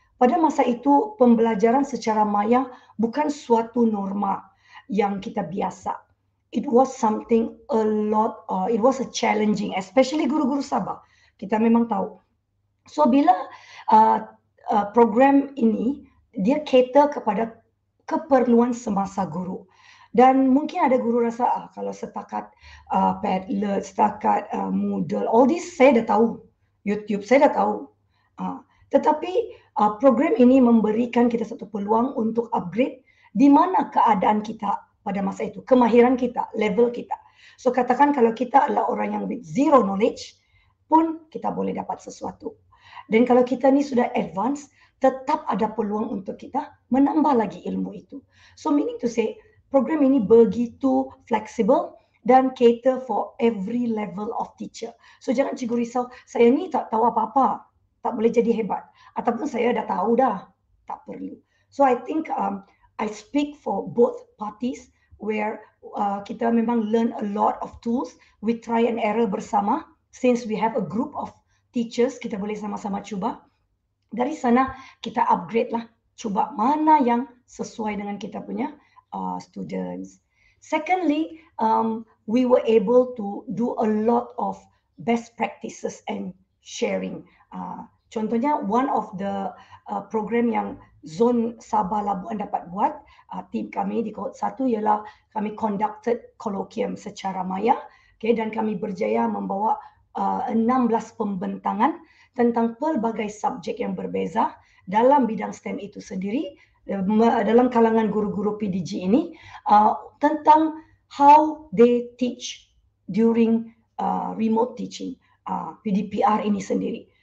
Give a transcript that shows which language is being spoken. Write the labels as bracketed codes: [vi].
[ms] Pada masa itu pembelajaran secara maya bukan suatu norma yang kita biasa. [en] It was something it was a challenging, especially [ms] guru-guru Sabah. Kita memang tahu. So bila program ini dia cater kepada keperluan semasa guru. Dan mungkin ada guru rasa kalau setakat Padlet, setakat Moodle, [en] all this [ms] saya dah tahu. YouTube saya dah tahu. Tetapi program ini memberikan kita satu peluang untuk upgrade di mana keadaan kita pada masa itu, kemahiran kita, level kita. So katakan kalau kita adalah orang yang [en] with zero knowledge [ms] pun kita boleh dapat sesuatu. Dan kalau kita ni sudah advance, tetap ada peluang untuk kita menambah lagi ilmu itu. [en] So meaning to say, [ms] program ini begitu fleksibel [en] dan cater for every level of teacher. [ms] So jangan cikgu risau, saya ni tak tahu apa-apa, tak boleh jadi hebat. Ataupun saya dah tahu dah, tak perlu. [en] So I think I speak for both parties where [ms] kita memang [en] learn a lot of tools. We try and error [ms] bersama. [en] Since we have a group of teachers, [ms] kita boleh sama-sama cuba. Dari sana kita upgrade lah. Cuba mana yang sesuai dengan kita punya students. [en] Secondly, we were able to do a lot of best practices and sharing. [ms] Contohnya, [en] one of the program [ms] yang Zon Sabah Labuan dapat buat, tim kami di Kohort 1 ialah kami [en] conducted colloquium [ms] secara maya, okay, dan kami berjaya membawa 16 pembentangan tentang pelbagai subjek yang berbeza dalam bidang STEM itu sendiri, dalam kalangan guru-guru PDG ini, tentang [en] how they teach during remote teaching, [ms] PDPR ini sendiri.